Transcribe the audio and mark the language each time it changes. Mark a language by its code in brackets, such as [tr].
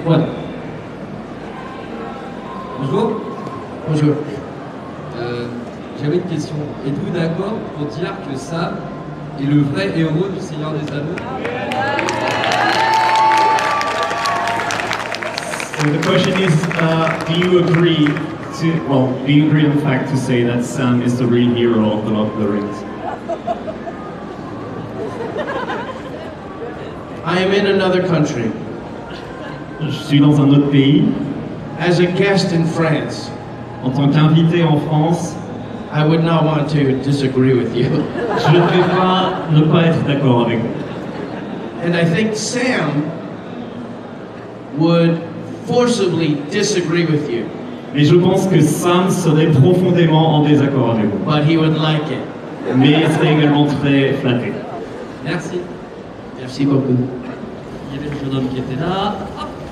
[fr] Voilà. Bonjour. Bonjour. J'avais une question. Êtes-vous d'accord pour dire que Sam est le vrai héros du Seigneur des Anneaux? [en] So the question is, do you agree in fact to say that Sam is the real hero of the Lord of the Rings? I am in another country. [fr] Je suis dans un autre pays. [en] As a guest in France, [fr] En tant qu'invité en France, [en] I would not want to disagree with you. [fr] je ne vais pas ne pas être d'accord avec vous. [en] And I think Sam would forcibly disagree with you, [fr] Mais je pense que Sam serait profondément en désaccord avec vous. [en] but he would like it. [fr] Mais il serait également très flatté. Merci. Merci beaucoup. Il y avait le jeune homme qui était là. Hop.